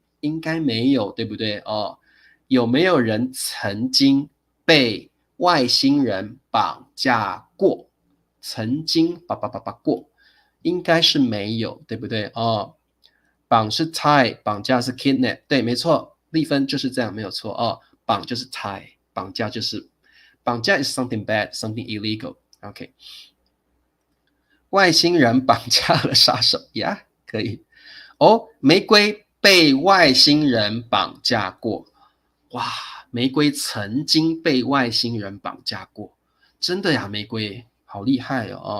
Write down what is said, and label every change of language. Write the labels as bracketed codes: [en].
[zh] 应该没有，对不对？哦，有没有人曾经被外星人绑架过，曾经过，应该是没有，对不对？哦，绑是 tie， 绑架是 kidnap， 对，没错，丽芬就是这样，没有错哦。绑就是 [en] tie， 绑架is something bad, something illegal. [zh] OK， 外星人绑架了杀手呀，可以。哦，玫瑰被外星人绑架过，哇，玫瑰曾经被外星人绑架过，真的呀，玫瑰好厉害哦。